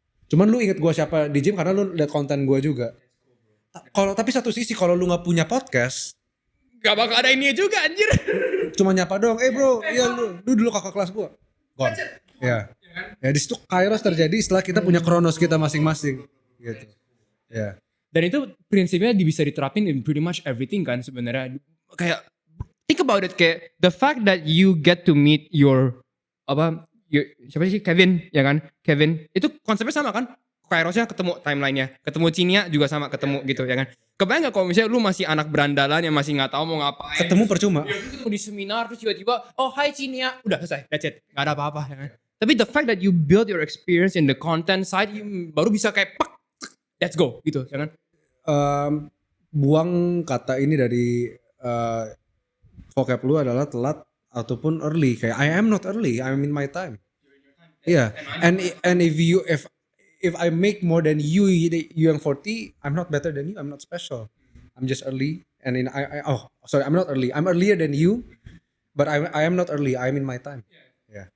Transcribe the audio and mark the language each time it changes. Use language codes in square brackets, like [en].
[id] Cuman lu inget gua siapa di gym karena lu liat konten gua juga. Tapi satu sisi kalau lu nggak punya podcast, gak bakal ada ini juga anjir. Cuma nyapa doang, bro, iya lu dulu kakak kelas gua. Gone. Ya. Ya di situ Kairos terjadi setelah kita punya Kronos kita masing-masing gitu. Ya. Dan itu prinsipnya bisa diterapin [en] in pretty much everything [id] kan sebenarnya. Kayak [en] think about it, [id] kayak [en] the fact that you get to meet your [id] siapa sih Kevin ya kan? Kevin itu konsepnya sama kan? Kairosnya ketemu timelinenya, ketemu Cinia juga sama ketemu gitu ya kan? Kebayang nggak kalau misalnya lu masih anak berandalan yang masih nggak tahu mau ngapain? Ketemu percuma. Ya, lu ketemu di seminar terus tiba-tiba, oh hai Cinia, udah selesai, [en] that's it, [id] nggak ada apa-apa ya kan? Tapi [en] the fact that you build your experience in the content side, [id] baru bisa kayak pak, [en] let's go [id] gitu ya kan? Buang kata ini dari vocab lu adalah telat ataupun early. Kayak [en] I am not early, I'm in my time. Iya. And if I make more than you [id] yang [en] 40, I'm not better than you, I'm not special. I'm just early. And I'm not early. I'm earlier than you, but I am not early, I'm in my time. Yeah.